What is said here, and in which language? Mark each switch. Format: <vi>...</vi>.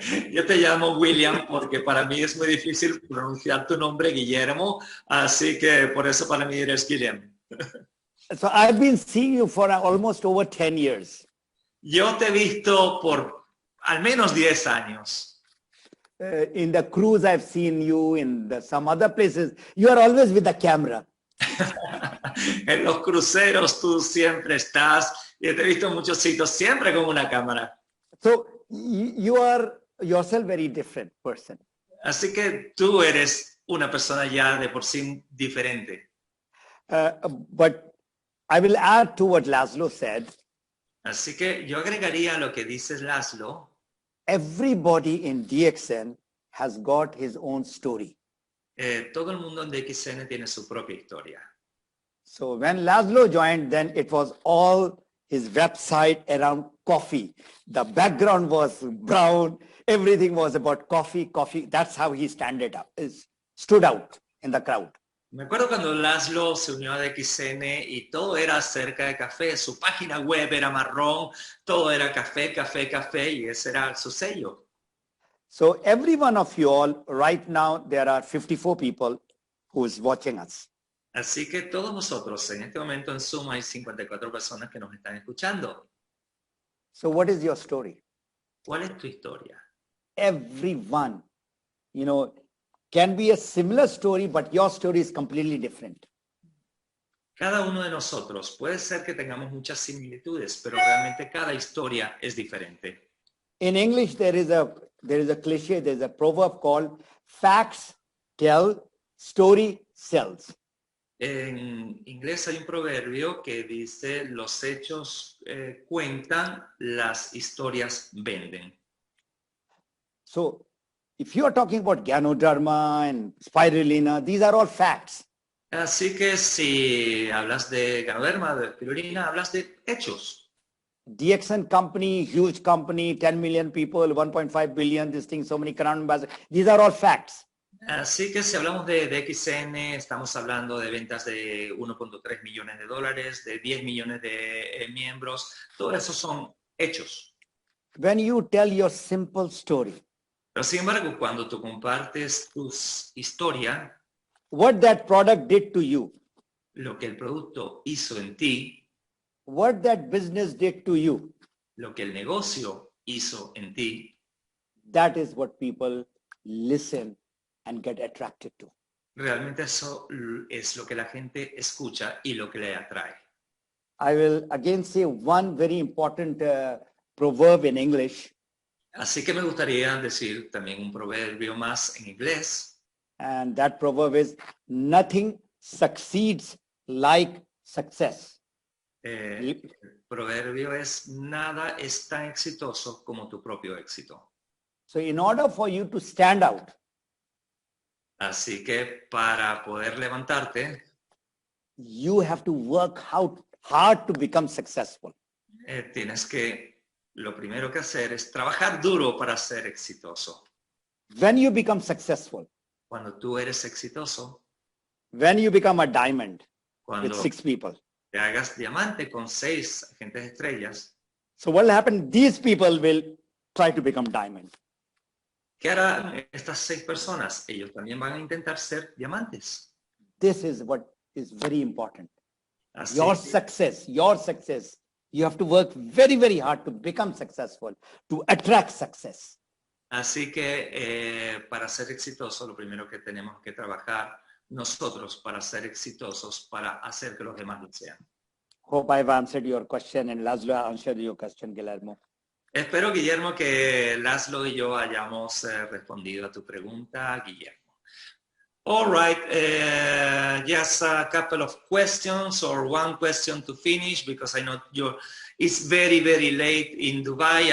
<es>Yo te llamo William porque para mí es muy difícil pronunciar tu nombre, Guillermo. Así que por eso para mí eres Guillermo.</es> <en>So I've been seeing you for almost over 10 years.</en> <es>Yo te he visto por al menos 10 años.</es> <en>In the cruise, I've seen you. In some other places, you are always with the camera.</en> <es>En los cruceros tú siempre estás. Y te he visto en muchos sitios siempre con una cámara.</es> <en>So you are yourself very different person.</en> <es>Así que tú eres una persona ya de por sí diferente.</es> <en>But I will add to what Laszlo said.</en> <es>Así que yo agregaría lo que dices, Laszlo.</es> <en>Everybody in DXN has got his own story.</en> <es>Todo el mundo en DXN tiene su propia historia.</es> <en>So when Laszlo joined, then it was all his website around coffee. The background was brown. Everything was about coffee. That's how he stood out in the crowd.</en> <es>Me acuerdo cuando Laszlo se unió a DXN y todo era acerca de café. Su página web era marrón, todo era café, y ese era su sello.</es> <en>So every one of you all, right now, there are 54 people who is watching us.</en> <es>Así que todos nosotros, en este momento en Zoom hay 54 personas que nos están escuchando.</es> <en>So what is your story?</en> <es>¿Cuál es tu historia?</es> <en>Everyone, can be a similar story, but your story is completely different.</en> <es>Cada uno de nosotros puede ser que tengamos muchas similitudes, pero realmente cada historia es diferente.</es> <en>In English, there is a cliche, there is a proverb called facts tell, story sells.</en> <es>En inglés hay un proverbio que dice los hechos cuentan, las historias venden.</es> <en>So if you are talking about Ganoderma and spirulina, these are all facts.</en> <es>Así que si hablas de Ganoderma, de spirulina, hablas de hechos.</es> <en>DXN company, huge company, 10 million people, 1.5 billion, this thing, so many current ambassadors. These are all facts.</en> <es>Así que si hablamos de XN, estamos hablando de ventas de 1.3 millones de dólares, de 10 millones de miembros. Todo eso son hechos.</es> <en>When you tell your simple story,</en> <es>Pero sin embargo, cuando tú compartes tu historia,</es> <en>what that product did to you,</en> <es>lo que el producto hizo en ti,</es> <en>what that business did to you,</en> <es>lo que el negocio hizo en ti,</es> <en>that is what people listen and get attracted to.</en> <es>realmente eso es lo que la gente escucha y lo que le atrae.</es> <en>I will again say one very important proverb in English,</en> <es>Así que me gustaría decir también un proverbio más en inglés.</es> <en>and that proverb is, nothing succeeds like success.</en> <es>El proverbio es, nada es tan exitoso como tu propio éxito.</es> <en>So in order for you to stand out,</en> <es>Así que para poder levantarte,</es> <en>you have to work hard to become successful.</en> <es>tienes que, lo primero que hacer es trabajar duro para ser exitoso.</es> <en>When you become successful,</en> <es>Cuando tú eres exitoso,</es> <en>when you become a diamond with</en> <es>cuando</es> <en>6 people.</en> <es>te hagas diamante con 6 agentes estrellas,</es> <en>So what will happen? These people will try to become diamond.</en> <es>¿qué harán estas 6 personas? Ellos también van a intentar ser diamantes.</es> <en>This is what is very important.</en> <es>Así</es> <en>Your</en> <es>que,</es> <en>success, you have to work very, very hard to become successful, to attract success.</en> <es>así que para ser exitoso, lo primero que tenemos que trabajar nosotros para ser exitosos, para hacer que los demás lo sean.</es> <en>Hope I've answered your question, and Laszlo answered your question, Guillermo.</en> <es>Espero, Guillermo, que Laszlo y yo hayamos respondido a tu pregunta, Guillermo.</es> <en>All right, just a couple of questions or one question to finish, because I know it's very, very late in Dubai.</en>